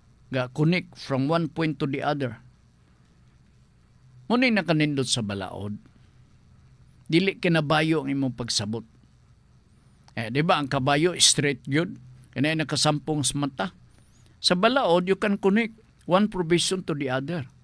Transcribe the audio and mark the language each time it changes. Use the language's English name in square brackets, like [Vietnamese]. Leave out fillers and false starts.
[English] Ga-connect from one point to the other. [Cebuano] Muna'y nakanindot sa balaod. Dili kinabayo ang imong pagsabot. [Filipino] Di ba ang kabayo straight yun? [Cebuano] Kanay nakasampong sa mata. [English] Sa balaod, you can connect one provision to the other.